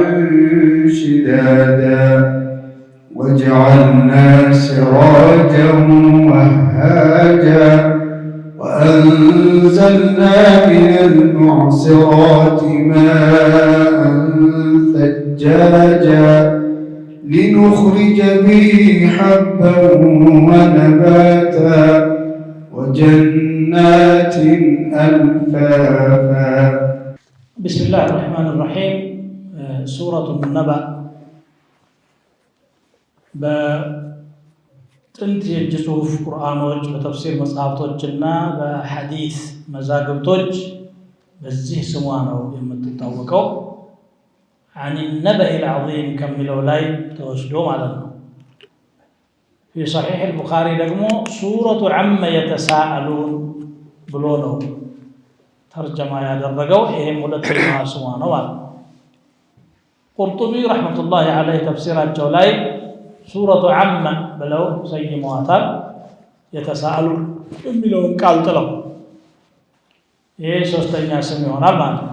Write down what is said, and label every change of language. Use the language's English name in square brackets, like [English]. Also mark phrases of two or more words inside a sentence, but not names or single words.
[Arabic] شدادا وجعلنا سراجا وهاجا وأنزلنا من المعصرات ماء ثجاجا لنخرج به حبا ونباتا وجنات ألفافا. بسم الله الرحمن الرحيم. [Amharic] سورة النبأ ጥንት የእጅ ጽሑፍ ቁርአኖች በተፍሲር መጽሐፍቶችና በሐዲስ መዛግብቶች በዚህ ስሟ ነው የምትታወቀው። [Arabic] عن النبأ العظيم [Amharic] ከሚለው ላይ ተወስዶ ማለት ነው። في صحيح البخاري ደግሞ ሱረቱ [Arabic] عما يتساءلون [Amharic] ብሎ ነው ተርጀማ ያደረገው። ይሄም ሁለተኛ ስሟ ነው ማለት ነው። ቁርጡቢ [Arabic] رحمة الله عليه [Amharic] ተፍሲራቸው ላይ ሱረቱ ዐመ ብለው ሰይመዋታል። የተሳአሉን የሚለውን ቃል ጥለው ይሄ ሶስተኛ ስም ይሆናል ማለት ነው።